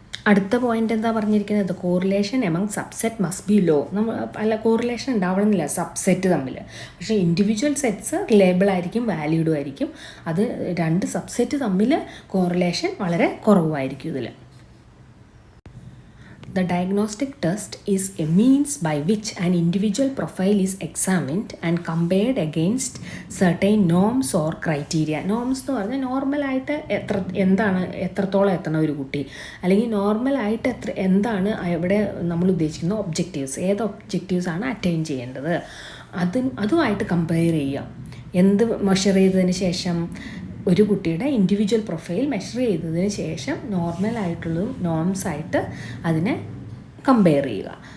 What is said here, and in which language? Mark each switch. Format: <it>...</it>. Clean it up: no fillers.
<ml>അടുത്ത പോയിന്റ് എന്താ പറഞ്ഞിരിക്കുന്നത്,</ml> <en>Correlation among subset must be low.</en> <ml>അല്ല, കോറിലേഷൻ ഉണ്ടാവണമെന്നില്ല സബ്സെറ്റ് തമ്മിൽ, പക്ഷേ ഇൻഡിവിജ്വൽ സെറ്റ്സ് റിലയബിൾ ആയിരിക്കും, വാലിഡും ആയിരിക്കും. അത് രണ്ട് സബ്സെറ്റ് തമ്മിൽ കോറിലേഷൻ വളരെ കുറവായിരിക്കും ഇതിൽ.</ml> <en>The diagnostic test is a means by which an individual profile is examined and compared against certain norms or criteria.</en> <ml>Norms എന്ന് പറഞ്ഞാൽ നോർമലായിട്ട് എത്രത്തോളം എത്തണം ഒരു കുട്ടി, അല്ലെങ്കിൽ നോർമലായിട്ട് എന്താണ് ഇവിടെ നമ്മൾ ഉദ്ദേശിക്കുന്ന ഒബ്ജക്റ്റീവ്സ്, ഏത് ഒബ്ജക്റ്റീവ്സാണ് അറ്റൈൻ ചെയ്യേണ്ടത് അതുമായിട്ട് കമ്പയർ ചെയ്യുക. എന്ത് മെഷർ ചെയ്തതിന് ശേഷം, ഒരു കുട്ടിയുടെ ഇൻഡിവിജ്വൽ പ്രൊഫൈൽ മെഷർ ചെയ്തതിന് ശേഷം നോർമലായിട്ടുള്ളതും നോംസായിട്ട് അതിനെ കമ്പയർ ചെയ്യുക.</ml>